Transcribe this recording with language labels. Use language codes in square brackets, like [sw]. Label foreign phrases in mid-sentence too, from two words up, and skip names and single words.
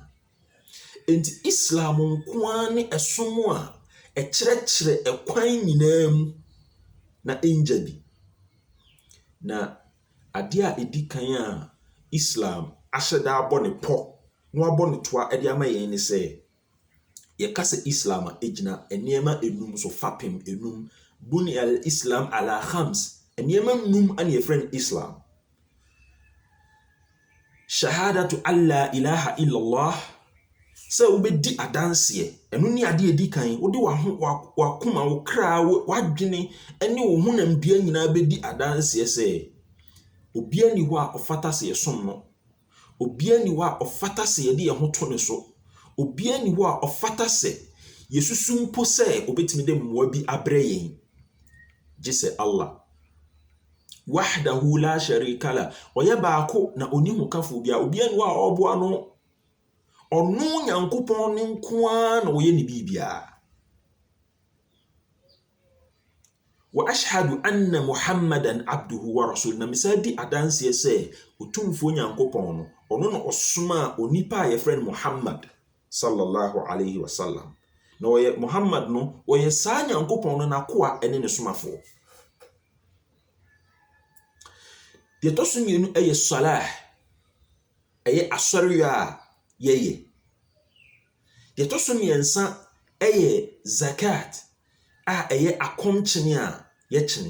[ak] Enti Islam nko ne ɛsom a ɛkyerɛkyerɛ ɛkwan nyinaa mu na ɛngya bi. Na adeɛ a ɛdi kan a Islam ahyɛ da abɔ ne pɔ na wabɔ ne toa de ama yɛn ne sɛ, yɛka sɛ Islam a ɛgyina nneɛma enum so fapem enum. [ar] بني الإسلام على خمس. [ak] Nneɛma num ana yɛfrɛ no Islam. [ar] شهادة ألا إله إلا الله. [ak] Sɛ wobɛdi adanseɛ, ɛno ne adeɛ ɛdi kan. Wode wakoma, wo kra, wadwene ne wo honam dua nyinaa bɛdi adanseɛ sɛ obiara ni hɔ a ɔfata sɛ yɛsom no. Obiara ni hɔ a ɔfata sɛ yɛde yɛn ho to ne so. Obiara ni hɔ a ɔfata sɛ yɛsusu mpo sɛ obɛtumi de mmoa bi abrɛ yɛn, gye sɛ Allah. [ar] وحده لا شريك له. [ak] Ɔyɛ baako na ɔni ho kafo bia. Obiara ni hɔ a ɔboa no. Ɔno Nyankopɔn ne nko ara na ɔyɛ ne biribiara. [ar] وأشهد أن محمدا عبده ورسوله. [ak] Na mesa di adanseɛ sɛ otumfuo Nyankopɔn no, ɔno na ɔsoma a onipa a yɛfrɛ no Muhammad [ar] صلى الله عليه وسلم. [ak] Na ɔyɛ Muhammad no, ɔyɛ saa Nyankopɔn no n'akoa ne ne somafoɔ. Deɛ ɛtɔ so mmienu ɛyɛ salah, ɛyɛ asɔre a yɛyɛ. Deɛ ɛtɔ so mmiɛnsa ɛyɛ zakat a ɛyɛ akɔmkyene a yɛkyene.